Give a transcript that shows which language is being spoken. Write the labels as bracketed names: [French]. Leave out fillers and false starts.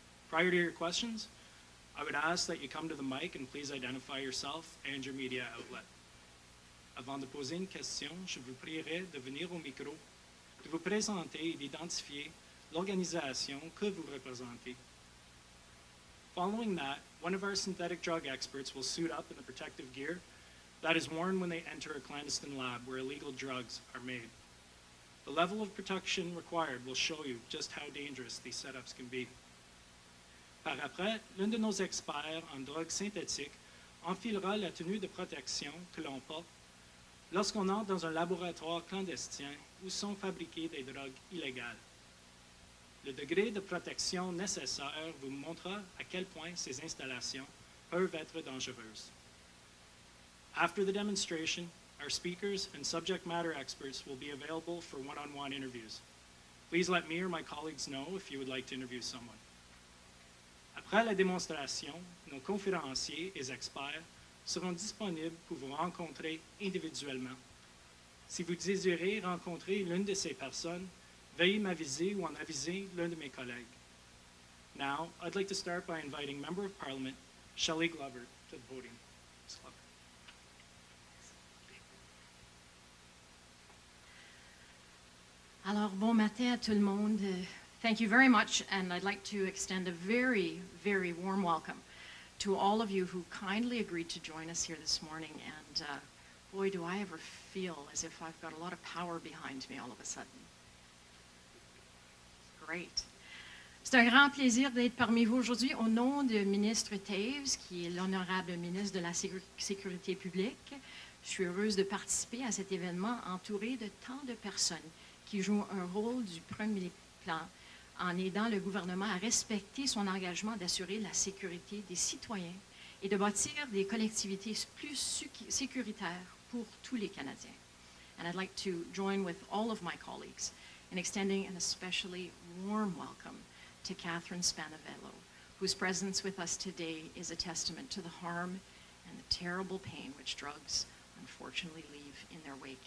[English] Prior to your questions, I would ask that you come to the mic and please identify yourself and your media outlet. [French] Avant de poser une question, je vous prierai de venir au micro, de vous présenter et d'identifier l'organisation que vous représentez. [English] Following that, one of our synthetic drug experts will suit up in the protective gear that is worn when they enter a clandestine lab where illegal drugs are made. The level of protection required will show you just how dangerous these setups can be. [French] Par après, l'un de nos experts en drogues synthétiques enfilera la tenue de protection que l'on porte lorsqu'on entre dans un laboratoire clandestin où sont fabriquées des drogues illégales. Le degré de protection nécessaire vous montrera à quel point ces installations peuvent être dangereuses. [English] After the demonstration, our speakers and subject matter experts will be available for one-on-one interviews. Please let me or my colleagues know if you would like to interview someone. [French] Après la démonstration, nos conférenciers et experts seront disponibles pour vous rencontrer individuellement. Si vous désirez rencontrer l'une de ces personnes, veuillez m'aviser ou en aviser l'un de mes collègues. [English] Now, I'd like to start by inviting Member of Parliament, Shelly Glover, to the podium. Ms. Glover. [French] Alors, bon matin à tout le monde. [English] Thank you very much, and I'd like to extend a very, very warm welcome to all of you who kindly agreed to join us here this morning. And boy, do I ever feel as if I've got a lot of power behind me all of a sudden. Great. [French] C'est un grand plaisir d'être parmi vous aujourd'hui au nom du ministre Taves, qui est l'honorable ministre de la Sécurité publique. Je suis heureuse de participer à cet événement entouré de tant de personnes qui jouent un rôle du premier plan en aidant le gouvernement à respecter son engagement d'assurer la sécurité des citoyens et de bâtir des collectivités plus sécuritaires pour tous les Canadiens. [English] And I'd like to join with all of my colleagues in extending an especially warm welcome to Catherine Spanavello, whose presence with us today is a testament to the harm and the terrible pain which drugs unfortunately leave in their wake.